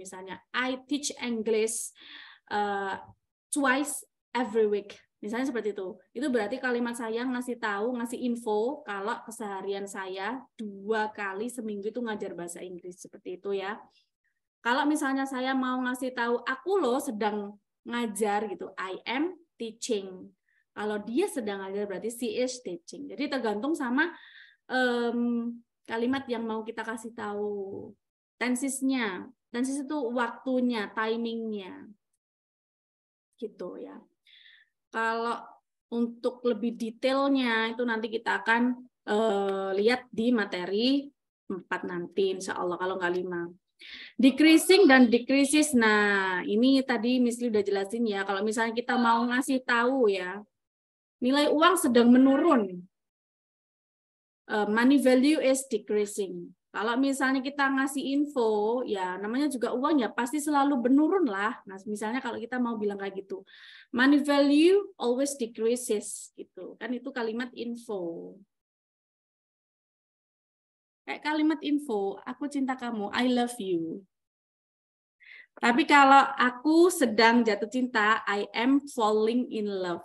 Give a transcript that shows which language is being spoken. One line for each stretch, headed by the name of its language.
Indonesian: Misalnya,
English: I teach English twice every week.
Indonesian: Misalnya seperti itu. Itu berarti kalimat saya ngasih tahu, ngasih info kalau keseharian saya 2 kali seminggu itu ngajar bahasa Inggris. Seperti itu ya. Kalau misalnya saya mau ngasih tahu, aku loh sedang ngajar gitu.
English: I am teaching.
Indonesian: Kalau dia sedang ngajar berarti
English: she is teaching.
Indonesian: Jadi tergantung sama kalimat yang mau kita kasih tahu. Tensesnya. Tenses itu waktunya, timingnya. Gitu ya. Kalau untuk lebih detailnya itu nanti kita akan lihat di materi 4 nanti, insya Allah, kalau nggak 5. Decreasing dan decreases. Nah, ini tadi Miss Li udah jelasin ya. Kalau misalnya kita mau ngasih tahu ya, nilai uang sedang menurun.
English: Money value is decreasing.
Indonesian: Kalau misalnya kita ngasih info, ya namanya juga uang ya pasti selalu menurun lah. Nah, misalnya kalau kita mau bilang kayak gitu,
English: money value always decreases,
Indonesian: gitu. Kan itu kalimat info. Kayak kalimat info, aku cinta kamu,
English: I love you.
Indonesian: Tapi kalau aku sedang jatuh cinta,
English: I am falling in love.